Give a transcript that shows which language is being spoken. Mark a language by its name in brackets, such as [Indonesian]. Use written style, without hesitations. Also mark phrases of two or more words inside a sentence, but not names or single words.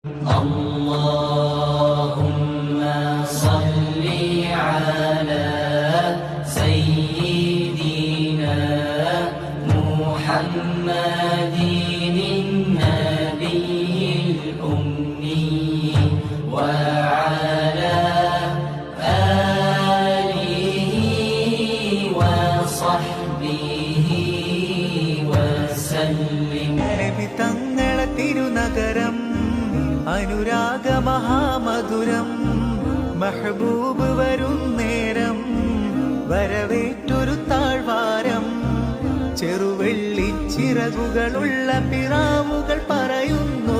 [Arabic] اللهم صل على سيدنا محمد النبي الأمي وعلى آله وصحبه وسلم. [Malayalam] തങ്ങളെ തിരുനഗരം അനുരാഗ മഹാമധുരം മെഹബൂബ് വരും നേരം വരവേറ്റൊരു താഴ്വാരം ചെറുവെള്ളിച്ചിറകുകളുള്ള പിറാവുകൾ പറയുന്നു